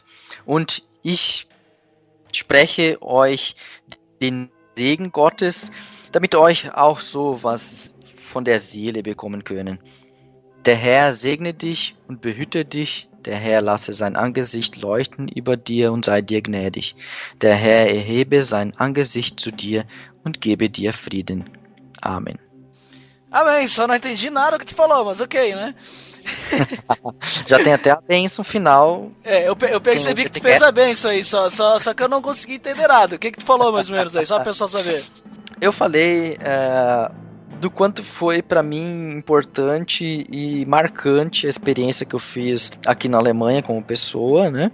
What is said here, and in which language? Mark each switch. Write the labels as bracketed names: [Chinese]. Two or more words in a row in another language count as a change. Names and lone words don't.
[German] Und ich spreche euch den Segen Gottes, damit euch auch so was von der Seele bekommen können. Der Herr segne dich und behüte dich. Der Herr lasse sein Angesicht leuchten über dir und sei dir gnädig. Der Herr erhebe sein Angesicht zu dir und gebe dir Frieden. Amen. [Portuguese] Amém, só não entendi nada do que tu falou, mas ok, né? Já tem até a bênção final. Eu percebi que tu fez a bênção aí, só que eu não consegui entender nada. O que tu falou mais ou menos aí, só pra pessoal saber. Eu falei do quanto foi pra mim importante e marcante a experiência que eu fiz aqui na Alemanha como pessoa, né?